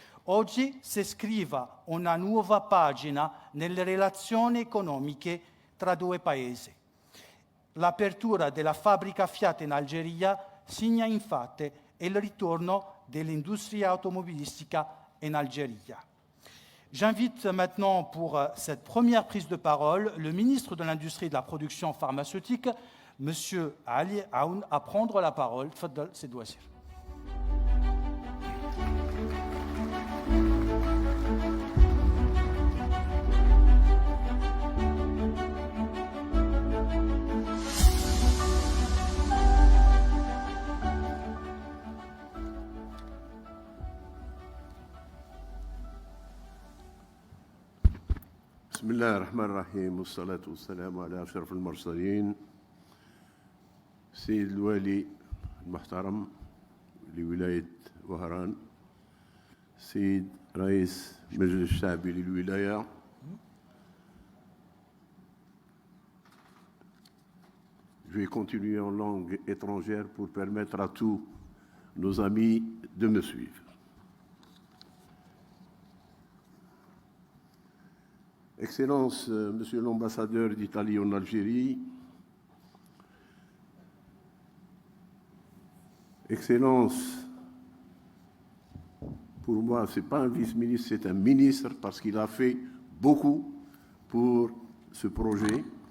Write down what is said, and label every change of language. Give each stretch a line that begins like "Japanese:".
Italian: Oggi si scrive una nuova pagina nelle relazioni economiche tra due paesi. L'apertura della fabbrica Fiat in Algeria segna infatti il ritorno
French: dell'industrie automobilistique en Algérie. J'invite maintenant pour cette première prise de parole le ministre de l'Industrie et de la Production pharmaceutique, M. Ali Aoun, à prendre la parole.
Arabic: Tfaddal, Seydi Wassir. بسم الله الرحمن الرحيم والصلاة والسلام على أشرف المرسلين سيد الوالي المحترم لولاية وهران سيد رئيس مجلس الشعبي للولاية
French: Je vais continuer en langue étrangère pour permettre à tous nos amis de me suivre. Excellence, Monsieur l'ambassadeur d'Italie en Algérie, Excellence, pour moi, ce n'est pas un vice-ministre, c'est un ministre parce qu'il a fait beaucoup pour ce projet.